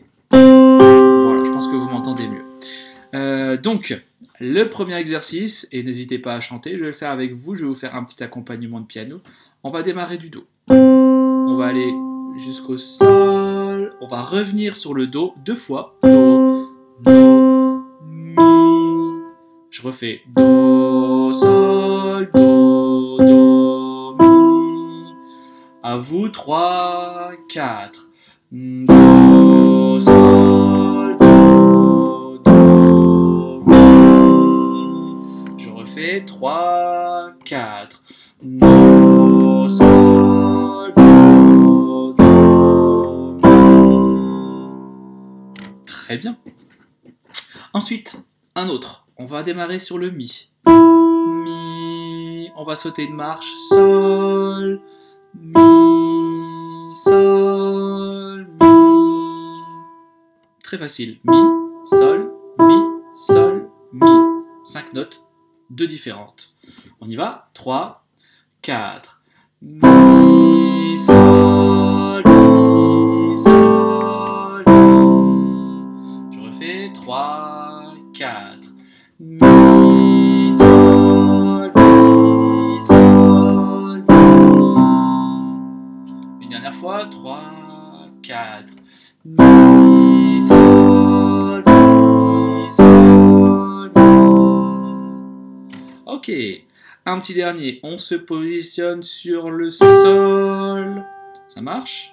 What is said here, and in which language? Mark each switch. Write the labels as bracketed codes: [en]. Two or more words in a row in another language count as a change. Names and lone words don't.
[fr] Voilà, je pense que vous m'entendez mieux. Donc, le premier exercice, et n'hésitez pas à chanter, je vais le faire avec vous, je vais vous faire un petit accompagnement de piano. On va démarrer du Do. On va aller jusqu'au Sol. On va revenir sur le Do 2 fois. Do, Do, Mi. Je refais Do, Sol, Do, Do, Mi. À vous, 3, 4. Do, Sol, Do, Do, Mi. Je refais 3, 4. Do, Sol, Do, Do, Mi. Très bien. Ensuite, un autre. On va démarrer sur le Mi. Mi. On va sauter une marche. Sol, Mi, Sol, Mi. Très facile. Mi, Sol, Mi, Sol, Mi. 5 notes, 2 différentes. On y va. 3, 4. Mi, Sol, Mi, Sol, Mi. Je refais. 3, 4. Mi, Sol, Mi, Sol, Mi. Une dernière fois. 3, 4. Mi, Sol, Mi, Sol, Mi. Ok. Un petit dernier. On se positionne sur le Sol. Ça marche.